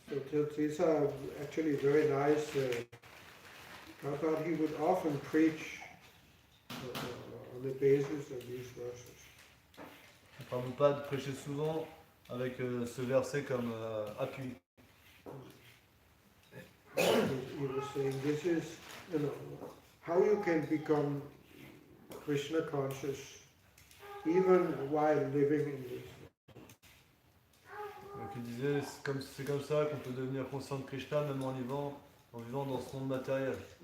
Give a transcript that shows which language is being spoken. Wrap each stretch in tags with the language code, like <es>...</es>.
<en>So these are actually very nice. Prabhupada, he would often preach on the basis of these verses.</en> <fr>Prabhupada prêchait souvent avec ce verset comme appui.</fr> <en>He was saying this is, how you can become Krishna conscious even while living in this.</en> <fr>Donc il disait c'est comme ça qu'on peut devenir conscient de Krishna même en vivant dans ce monde matériel.</fr>